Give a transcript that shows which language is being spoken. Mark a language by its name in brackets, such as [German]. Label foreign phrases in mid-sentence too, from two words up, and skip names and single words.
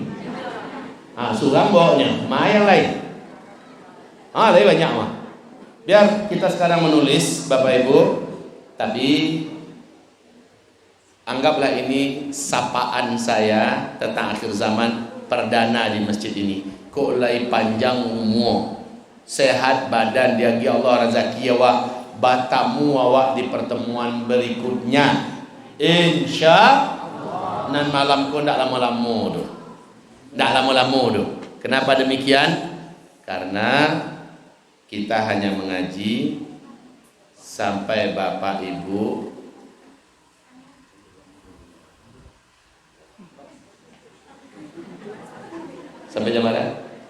[Minangkabau] Surang bawanya, yang lain. Lain banyak mah. [Indonesian] Biar kita sekarang menulis Bapak Ibu, tapi anggaplah ini sapaan saya tentang akhir zaman perdana di masjid ini. [Minangkabau] Kok lai panjang umur, sehat badan diagi Allah rezeki awak, batamu awak di pertemuan berikutnya. [Arabic] Insya Allah. [Minangkabau] Nan malam ko ndak lama-lama tu. Ndak lama-lama tu. [Indonesian] Kenapa demikian? Karena kita hanya mengaji sampai Bapak Ibu sampai jam berapa?